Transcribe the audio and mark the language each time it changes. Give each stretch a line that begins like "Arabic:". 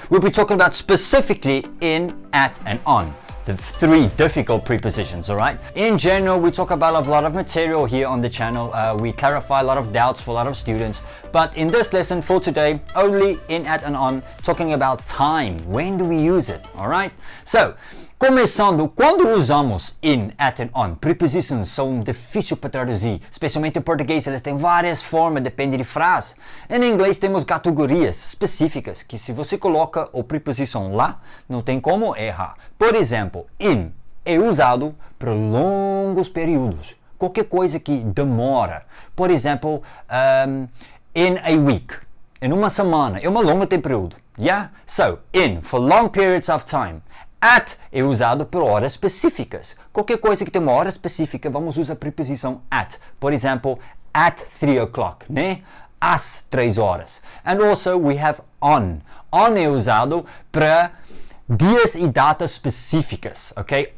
English: We'll be talking about specifically in, at and on. The three difficult prepositions, alright? In general, we talk about a lot of material here on the channel. We clarify a lot of doubts for a lot of students. But in this lesson for today, only in, at and on, talking about time. When do we use it, alright?
Portuguese: So, começando, quando usamos in, at and on, prepositions são difíceis para traduzir, especialmente em português, eles têm várias formas, depende de frase. Em inglês temos categorias específicas, que se você coloca a preposição lá, não tem como errar. Por exemplo, in é usado por longos períodos, qualquer coisa que demora. Por exemplo,
English: in a week,
Portuguese: em uma semana, é um longo período. Yeah?
English: So, in, for long periods of time.
Portuguese: At é usado por horas específicas. Qualquer coisa que tem uma hora específica, vamos usar a preposição at. Por exemplo,
English: at 3 o'clock,
Portuguese: né? Às 3 horas.
English: And also we have on.
Portuguese: On é usado para dias e datas específicas, ok?